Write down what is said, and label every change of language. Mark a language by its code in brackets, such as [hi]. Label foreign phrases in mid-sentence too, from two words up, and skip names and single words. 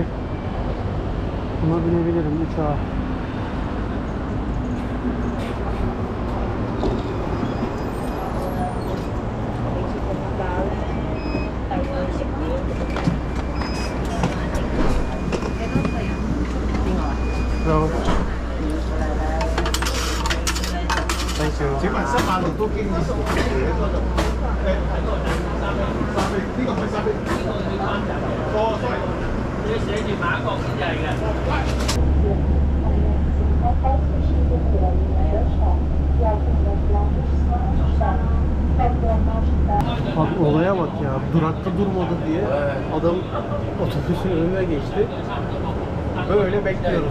[tr] Buna binebilirim. [vi] 3A. Rồi. [yue] 請問新馬路都經已呢個係三比哦，sorry，你寫住馬國先係嘅。 [tr] Bak olaya bak ya. Durakta durmadı diye adam otobüsün önüne geçti. Böyle bekliyoruz.